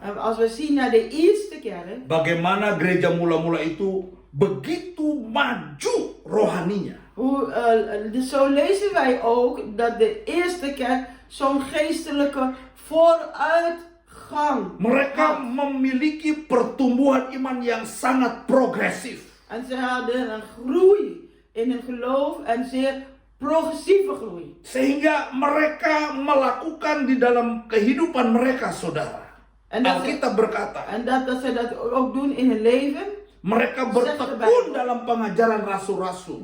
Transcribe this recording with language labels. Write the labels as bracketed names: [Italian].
[Dutch] en als we zien naar de eerste kerk, [Indonesian] Bagaimana gereja mula-mula itu begitu maju rohaninya. [Dutch] zo lezen wij ook dat de eerste kerk zo'n geestelijke vooruitgang [Indonesian] Mereka [Dutch] had. [Indonesian] memiliki pertumbuhan iman yang sangat progresif. [Dutch] En ze hadden een groei in hun geloof en zeer progressieve groei. [Indonesian] Sehingga mereka melakukan di dalam kehidupan mereka, saudara. [Dutch] En dat, ze, [Indonesian] Alkitab berkata, [Dutch] en dat ze dat ook doen in hun leven. [Indonesian] mereka bertekun dalam pengajaran rasul-rasul.